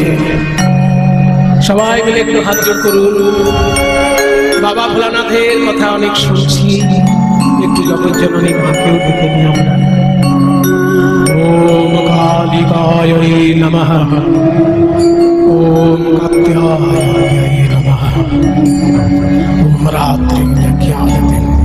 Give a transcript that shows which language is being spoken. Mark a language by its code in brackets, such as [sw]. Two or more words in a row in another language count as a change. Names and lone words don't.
[bn] সবাই মিলে একটু হাত জোড় করুন। বাবা ভোলানাথের কথা অনেক শুনছি, একটু জগজ্জননী মাকেও দেখে নিই আমরা। [sa] ওম কালিকায় নমঃ, ওম কাত্যায় নমঃ, ওম রাত্রিজ্ঞানতে